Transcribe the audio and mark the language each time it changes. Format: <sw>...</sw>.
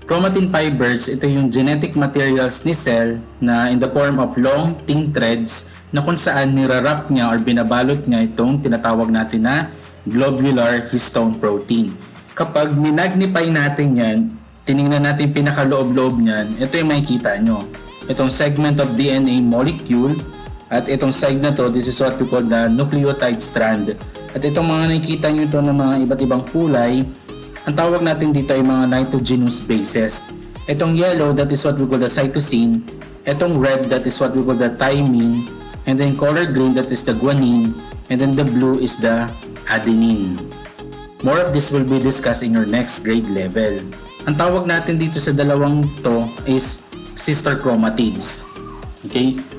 <tl>Chromatin fibers, ito yung genetic materials ni cell na</tl> <en>in the form of long, thin threads</en> <tl>na kung saan nirarap niya or binabalot niya itong tinatawag natin na globular histone protein.</tl> <en>Kapag minagnify natin yan,</en> <tl>tiningnan natin pinakaloob-loob niyan, ito yung makikita nyo.</tl> <en>Itong segment of DNA molecule,</en> <tl>at itong side na to,</tl> <en>this is what we call the nucleotide strand.</en> <tl>At itong mga nakikita nyo ito ng mga iba't ibang kulay, ang tawag natin dito ay mga nitrogenous bases.</tl> <en>Itong yellow, that is what we call the cytosine. Itong red, that is what we call the thymine. And then color green, that is the guanine. And then the blue is the adenine. More of this will be discussed in your next grade level.</en> <tl>Ang tawag natin dito sa dalawang to is sister chromatids.</tl> <en>Okay?</en>